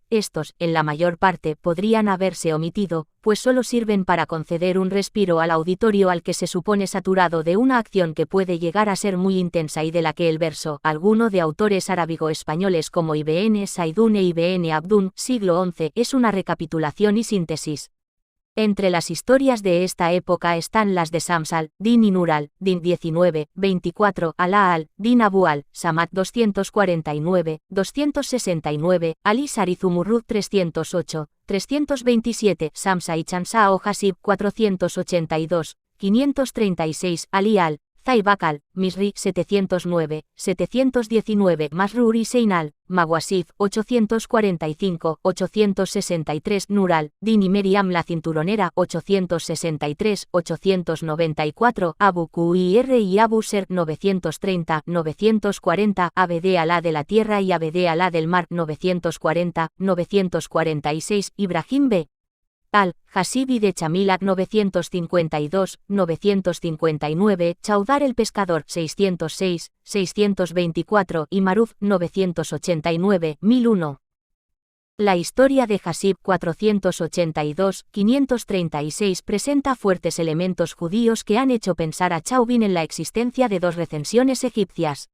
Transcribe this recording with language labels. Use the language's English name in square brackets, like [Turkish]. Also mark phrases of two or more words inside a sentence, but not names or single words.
[Spanish] Estos, en la mayor parte, podrían haberse omitido, pues solo sirven para conceder un respiro al auditorio al que se supone saturado de una acción que puede llegar a ser muy intensa y de la que el verso, alguno de autores arábigo-españoles como Ibn Saidún e Ibn Abdún, siglo XI, es una recapitulación y síntesis. Entre las historias de esta época están las de Shams al-Din y Nur al-Din 19, 24, Alá al-Din Abu al-Samad 249, 269, Ali Sarizumurrud 308, 327, Shamsa y Chansa o Hasib 482, 536, Ali al-Zaibak al-Misri 709, 719, Masrur y Seinal, Mawasif 845, 863, Nur al-Din y Meriam la cinturonera 863, 894, Abu Qir y Abu Ser 930, 940, Abd Alá de la tierra y Abd Alá del mar 940, 946, Ibrahim b. al-Hasibi de Chamilat 952, 959, Chaudar el pescador 606, 624 y Maruf 989, 1001. La historia de Hasib 482, 536 presenta fuertes elementos judíos que han hecho pensar a Chauvin en la existencia de dos recensiones egipcias.